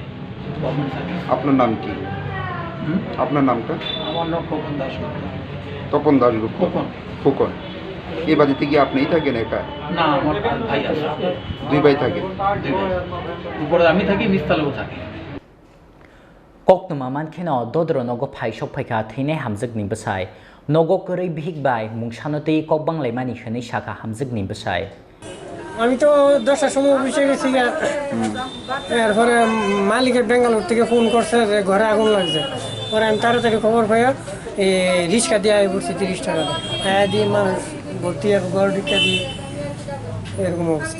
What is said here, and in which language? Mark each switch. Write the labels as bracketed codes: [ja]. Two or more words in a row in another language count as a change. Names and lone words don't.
[bn] আপনার নাম কি আপনার নামটা আমার নাম খোকন দাস তপন দাসগুপ্ত খোকন এই বাড়িতে কি আপনিই থাকেন একা না আমার ভাই আছে 2 ভাই থাকে উপরে আমি থাকি নিচতলাও থাকি [trp] koktuma mankheno dodro nogo phaishok phaikha theinai hamjikni bsai nogo korei bihik bai mungsanotei kokbang laimani hwenei saka hamjikni bsai [bn] আমি তো 10টার সময় অফিসে গেছি এরপরে মালিকের বেঙ্গালোর থেকে ফোন করছে যে ঘরে আগুন লাগছে পরে আমি তাড়াতাড়ি খবর পাই রিক্সা দিয়ে আই পড়ছি 30 টাকা দিয়ে মানুষ ভর্তি ঘর ঢুকা দিয়ে এরকম অবস্থা